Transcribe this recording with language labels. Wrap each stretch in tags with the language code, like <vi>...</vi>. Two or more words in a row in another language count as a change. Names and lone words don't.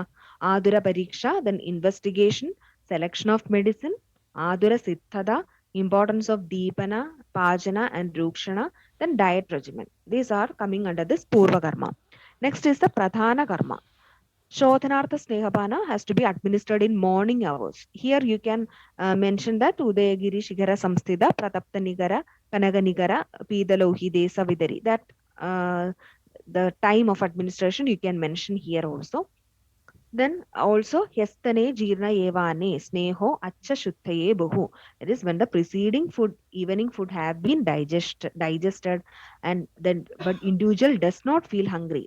<sa>Adura Pariksha,</sa> <en>then investigation, selection of medicine,</en> <sa>Adura Siddhada,</sa> <en>importance of Deepana, Pajana and Rukshana, then diet regimen. These are coming under this</en> <sa>Purva Karma.</sa> <en>Next is the</en> <sa>Pradhana Karma. Shodhanartha Snehapana</sa> <en>has to be administered in morning hours. Here you can mention that</en> <sa>Udayagiri Shigara Samsthida, Pratapta Nigara, Kanaga Nigara, Pidalohi Desa Vidari.</sa> <en>That the time of administration you can mention here also. Then also</en> <sa>Hestane Jirna Evane Sneho Acha Shuttaye Bahu.</sa> <en>That is when the preceding food, evening food have been digested and then but individual does not feel hungry.</en>